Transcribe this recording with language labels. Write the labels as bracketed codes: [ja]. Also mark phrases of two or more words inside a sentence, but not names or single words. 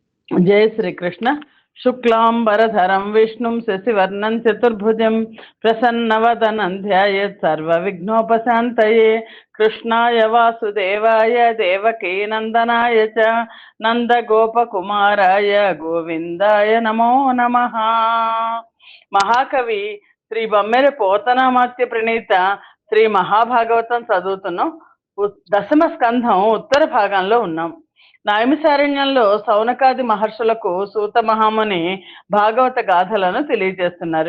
[sa] जय श्री कृष्ण। शुक्लांबरधरं विष्णुं शशिवर्णं चतुर्भुजं प्रसन्नवदनं ध्यायेत् सर्वविघ्नोपशान्तये। कृष्णाय वासुदेवाय देवकीनन्दनाय च నందగోపకుమారాయ గోవిందాయ నమో నమః. [te] మహాకవి శ్రీ బొమ్మెర పోతనామాత్య ప్రణీత శ్రీ మహాభాగవతం చదువుతున్నాం. దశమ స్కంధం ఉత్తర భాగంలో ఉన్నాం. నైమిసారణ్యంలో సౌనకాది మహర్షులకు సూత మహాముని భాగవత గాథలను తెలియజేస్తున్నారు.